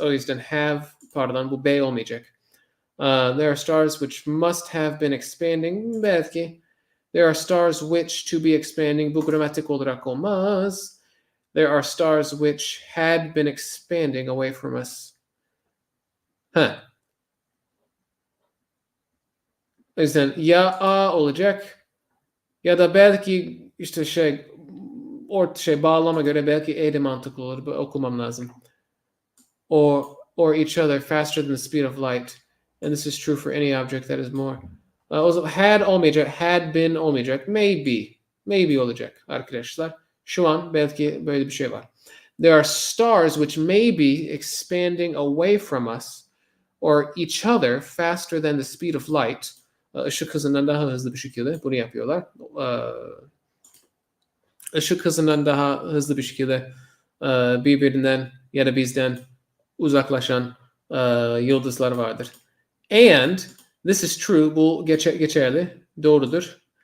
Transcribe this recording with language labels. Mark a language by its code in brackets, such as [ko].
[tr] O yüzden have, pardon, bu be olmayacak. [en] There are stars which must have been expanding. [tr] Belki. [en] There are stars which to be expanding. [tr] Bu gramatik olarak olmaz. [en] There are stars which had been expanding away from us. [tr] O yüzden ya a olacak ya da belki işte bağlama göre belki e de mantıklı olur. Okumam lazım. [en] Or each other faster than the speed of light. And this is true for any object that is more. Also had [tr] olmayacak, [en] had been olmayacak. Maybe [tr] olacak arkadaşlar. Şu an belki böyle bir şey var. [en] There are stars which may be expanding away from us or each other faster than the speed of light. [tr] Işık hızından daha hızlı bir şekilde bunu yapıyorlar. Işık hızından daha hızlı bir şekilde birbirinden ya da bizden uzaklaşan yıldızlar vardır. [en] And this is true, [tr] bu geçerli, doğrudur.